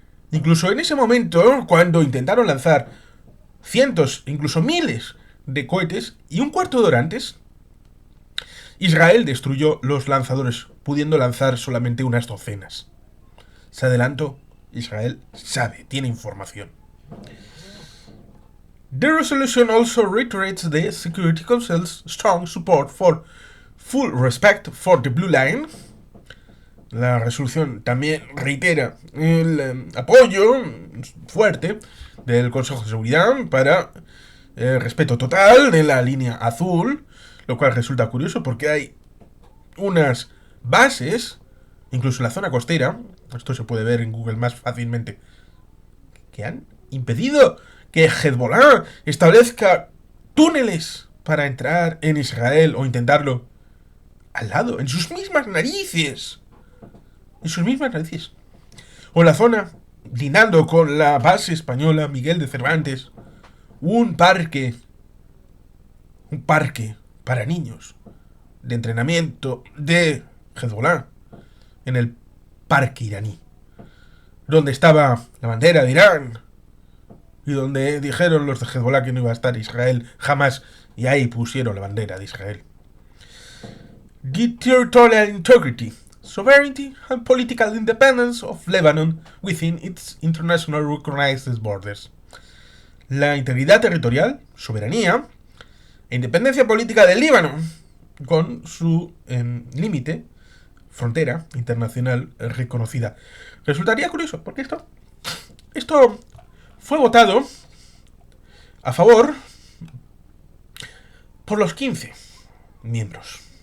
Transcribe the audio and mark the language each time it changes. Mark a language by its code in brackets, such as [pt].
[es] Incluso en ese momento, cuando intentaron lanzar cientos, incluso miles de cohetes, y un cuarto de hora antes, Israel destruyó los lanzadores, pudiendo lanzar solamente unas docenas. Se adelantó, Israel sabe, tiene información. [en] The resolution also reiterates the Security Council's strong support for full respect for the Blue Line. [es] La resolución también reitera el apoyo fuerte del Consejo de Seguridad para el respeto total de la línea azul, lo cual resulta curioso porque hay unas bases, incluso en la zona costera, esto se puede ver en Google más fácilmente, que han impedido que Hezbollah establezca túneles para entrar en Israel o intentarlo al lado, en sus mismas narices. En sus mismas narices. O en la zona, lindando con la base española Miguel de Cervantes, un parque para niños de entrenamiento de Hezbollah en el parque iraní, donde estaba la bandera de Irán y donde dijeron los de Hezbollah que no iba a estar Israel jamás, y ahí pusieron la bandera de Israel. [en] The territorial integrity, sovereignty and political independence of Lebanon within its international recognized borders. [es] La integridad territorial, soberanía e independencia política del Líbano, con su límite, frontera internacional reconocida. Resultaría curioso, porque esto fue votado a favor por los 15 miembros.